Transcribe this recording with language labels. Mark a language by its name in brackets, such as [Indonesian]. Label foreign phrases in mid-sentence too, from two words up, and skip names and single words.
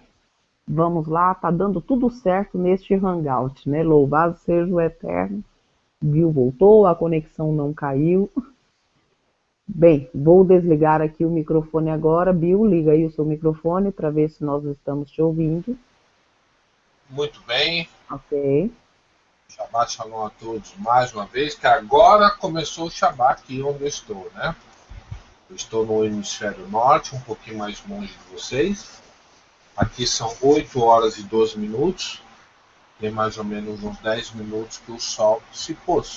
[Portuguese] Vamos lá, tá dando tudo certo neste hangout, né? Louvado seja o Eterno. Bill voltou, a conexão não caiu. Bem, vou desligar aqui o microfone agora. Bill, liga aí o seu microfone para ver se nós estamos te ouvindo. Muito bem. Ok. [Hebrew] שבת שלום [Portuguese] a todos mais uma vez, que agora começou o Shabbat aqui onde eu estou, né? Eu estou no hemisfério norte, um pouquinho mais longe de vocês. Aqui são 8 horas e 12 minutos. Tem mais ou menos uns 10 minutos que o sol se pôs.